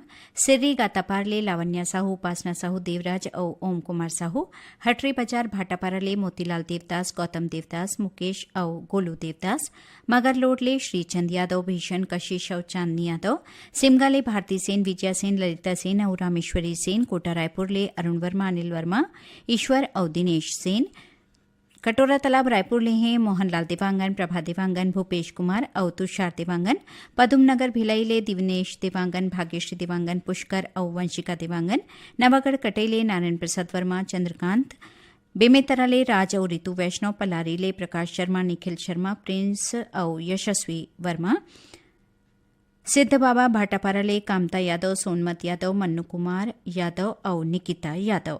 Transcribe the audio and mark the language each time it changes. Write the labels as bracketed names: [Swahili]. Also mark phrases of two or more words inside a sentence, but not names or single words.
[Chhattisgarhi] सिर्री गातापारले, लावण्या साहू, उपासना साहू, देवराज और ओम कुमार साहू, हटरी बाजार भाटापाराले, मोतीलाल देवदास, गौतम देवदास, मुकेश और गोलू देवदास, मगरलोडले, श्रीचंद यादव, भीषण, कशिश और चांदनी यादव, सिमगाले, भारती सेन, विजया सेन, ललिता सेन और रामेश्वरी सेन, कोटा रायपुरले, अरुण वर्मा, अनिल वर्मा, ईश्वर और दिनेश सेन, कटोरा तालाब रायपुर ले हैं मोहनलाल देवांगन, प्रभा देवांगन, भूपेश कुमार और तुषार देवांगन, पदुमनगर भिलाई ले दिवनेश देवांगन, भाग्यश्री देवांगन, पुष्कर और वंशिका देवांगन, नवागढ़ कटेले नारायण प्रसाद वर्मा, चंद्रकांत, बेमेतराले राज और ऋतु वैष्णव, पलारीले प्रकाश शर्मा, निखिल शर्मा, प्रिंस और यशस्वी वर्मा, सिद्ध बाबा भाटापाराले कामता यादव, सोनमत यादव, मन्नू कुमार यादव और निकिता यादव।